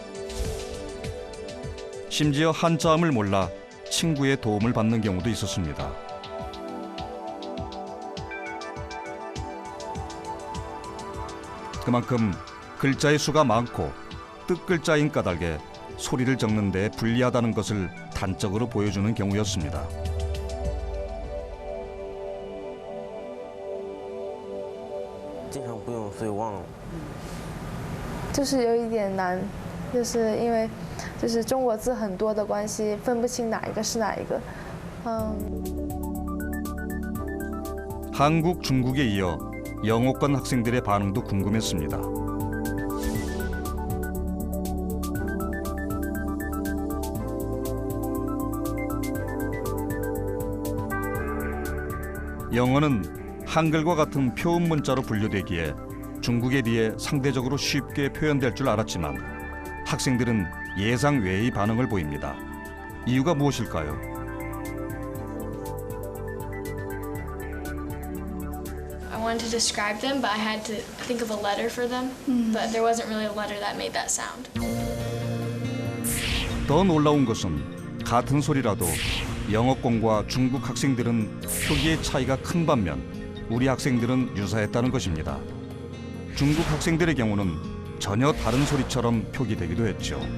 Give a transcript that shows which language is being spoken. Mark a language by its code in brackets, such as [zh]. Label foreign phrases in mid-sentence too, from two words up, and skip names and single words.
[ko] 심지어 한자음을 몰라 친구의 도움을 받는 경우도 있었습니다. 그만큼 글자의 수가 많고 뜻글자인 까닭에 소리를 적는 데 불리하다는 것을 단적으로 보여주는 경우였습니다. [zh] 经常不用，所以忘了。就是有一点难，就是因为就是中国字很多的关系，分不清哪一个是哪一个。 [ko] 한국, 중국에 이어 영어권 학생들의 반응도 궁금했습니다. 영어는 한글과 같은 표음 문자로 분류되기에 중국에 비해 상대적으로 쉽게 표현될 줄 알았지만 학생들은 예상 외의 반응을 보입니다. 이유가 무엇일까요? [en] I wanted to describe them, but I had to think of a letter for them. But there wasn't really a letter that made that sound. [ko] 더 놀라운 것은 같은 소리라도 영어권과 중국 학생들은 표기의 차이가 큰 반면 우리 학생들은 유사했다는 것입니다. 중국 학생들의 경우는 전혀 다른 소리처럼 표기되기도 했죠.